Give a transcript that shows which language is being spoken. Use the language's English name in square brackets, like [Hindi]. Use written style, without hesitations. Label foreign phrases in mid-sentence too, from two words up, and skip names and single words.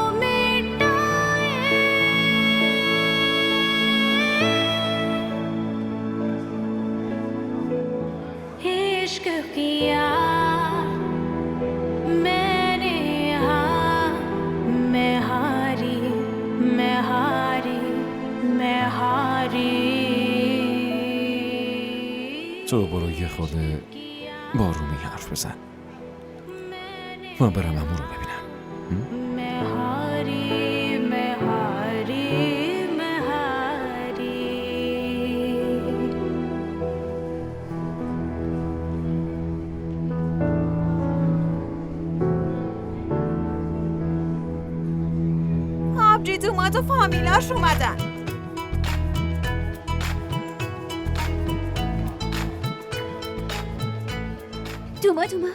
[Hindi] इश्क किया मैंने, हाँ मैं हारी मैं हारी मैं हारी. [Persian] تو برو یه خورده با رومی حرف بزن. من برم عمو رو ببینم. [Hindi] मैं हारी मैं हारी मैं हारी. [Persian] آبجیت اومد و فامیلاش اومدن. دوماد اومد.